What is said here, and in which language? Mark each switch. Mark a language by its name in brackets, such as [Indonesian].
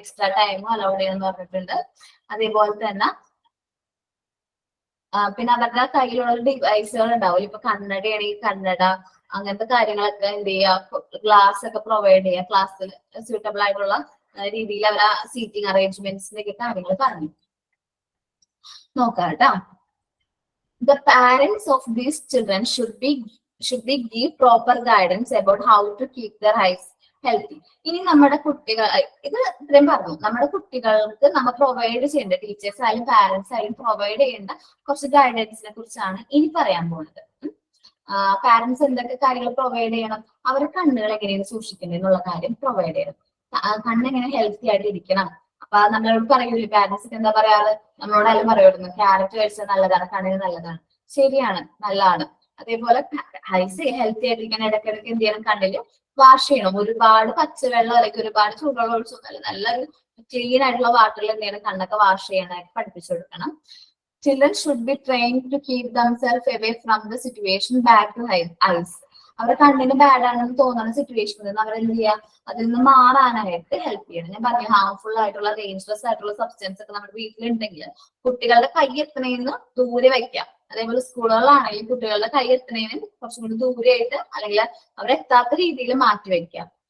[Malayalam] Extra time allowed ചെയ്യണമെന്ന് പറഞ്ഞിട്ടുണ്ട്. അതേപോലെ തന്നെ പിന്നെ അവരുടെ കയ്യിലുള്ള ഡിവൈസുകൾ ഉണ്ടാവും. ഇപ്പൊ കണ്ണടയാണെങ്കിൽ കണ്ണട, അങ്ങനത്തെ കാര്യങ്ങളൊക്കെ എന്ത് ചെയ്യുക, ഗ്ലാസ് ഒക്കെ പ്രൊവൈഡ് ചെയ്യുക. ക്ലാസ്സിൽ സ്യൂട്ടബിൾ ആയിട്ടുള്ള രീതിയിൽ അവരെ സീറ്റിംഗ് അറേഞ്ച്മെന്റ്സിന്റെ ഒക്കെ കാര്യങ്ങൾ പറഞ്ഞു നോക്കാം കേട്ടോ. [English] The parents of these children should be give proper guidance about how to keep their eyes healthy. [Malayalam] ഇനി നമ്മുടെ കുട്ടികൾ, ഇത് ഇത്രയും പറഞ്ഞു, നമ്മുടെ കുട്ടികൾക്ക് നമ്മൾ പ്രൊവൈഡ് ചെയ്യേണ്ട, ടീച്ചേഴ്സ് ആയാലും പാരന്റ്സ് ആയാലും പ്രൊവൈഡ് ചെയ്യേണ്ട കുറച്ച് ഗൈഡൻസിനെ കുറിച്ചാണ് ഇനി പറയാൻ പോകുന്നത്. പാരന്റ്സ് എന്തൊക്കെ കാര്യങ്ങൾ പ്രൊവൈഡ് ചെയ്യണം, അവർ കണ്ണുകൾ എങ്ങനെയാണ് സൂക്ഷിക്കുന്നത് എന്നുള്ള കാര്യം പ്രൊവൈഡ് ചെയ്യണം. കണ്ണെങ്ങനെ ഹെൽത്തി ആയിട്ട് ഇരിക്കണം. അപ്പൊ നമ്മളോട് പറയൂലേ, പാരന്റ്സ് എന്താ പറയാറ്, നമ്മളോടെല്ലാം പറയുമായിരുന്നു ക്യാരറ്റ് കഴിച്ചാൽ നല്ലതാണ്, കണ്ണിന് നല്ലതാണ്. ശരിയാണ്, നല്ലതാണ്. അതേപോലെ ഐസ് ഹെൽത്തി ആയിട്ടിരിക്കാൻ ഇടയ്ക്കിടയ്ക്ക് എന്ത് ചെയ്യണം, കണ്ണില് വാഷ് ചെയ്യണം. ഒരുപാട് പച്ചവെള്ളം അല്ലെങ്കിൽ ഒരുപാട് ചൂടുവെള്ളം ഒഴിച്ചൊന്നല്ല, നല്ലൊരു ക്ലീൻ ആയിട്ടുള്ള വാട്ടറിൽ എന്ത് ചെയ്യണം, കണ്ണൊക്കെ വാഷ് ചെയ്യാനായിട്ട് പഠിപ്പിച്ചു കൊടുക്കണം. [English] Children should be trained to keep themselves away from the situation bad to eyes. [Malayalam] അവരുടെ കണ്ണിന് ബാഡ് ആണെന്ന് തോന്നുന്ന സിറ്റുവേഷനിൽ നിന്ന് അവരെന്ത് ചെയ്യുക, അതിൽ നിന്ന് മാറാനായിട്ട് ഹെൽപ്പ് ചെയ്യണം. ഞാൻ പറഞ്ഞു, ഹാർംഫുൾ ആയിട്ടുള്ള ഡേഞ്ചറസ് ആയിട്ടുള്ള സബ്സ്റ്റൻസ് ഒക്കെ നമ്മുടെ വീട്ടിലുണ്ടെങ്കിൽ കുട്ടികളുടെ കൈ എത്തണേന്ന് ദൂരെ വയ്ക്കാം. അതേപോലെ സ്കൂളുകളിലാണെങ്കിൽ കുട്ടികളുടെ കൈ എത്തണേന് കുറച്ചും കൂടി ദൂരെയായിട്ട് അല്ലെങ്കിൽ അവരെത്താത്ത രീതിയിൽ മാറ്റി വെക്കാം.